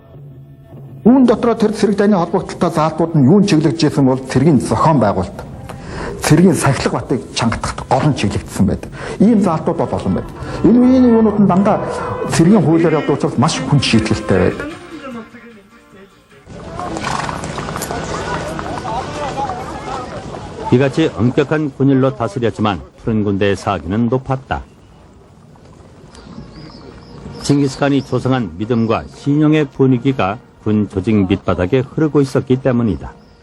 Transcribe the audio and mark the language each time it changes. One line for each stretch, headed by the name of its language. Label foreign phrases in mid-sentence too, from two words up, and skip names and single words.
Mongolian: Үүн дотроо тэр цэрэг дайны холбогдлолтой заалтууд нь юунд чиглэгдэж байсан бол цэргийн зохион байгуулалт. цэргийн сахилга батыг чангадахад гол нь чиглэгдсэн байдаг. Ийм заалтууд бол олон байдаг. Энэ юунууд нь дандаа цэргийн хуулиар явдаг учраас маш хүнд шийдвэртэй байдаг.
Korean: 이같이 엄격한 군일로 다스렸지만 푸른 군대의 사기는 높았다. 징기스칸이 조성한 믿음과 신용의 분위기가 군 조직 밑바닥에 흐르고 있었기 때문이다.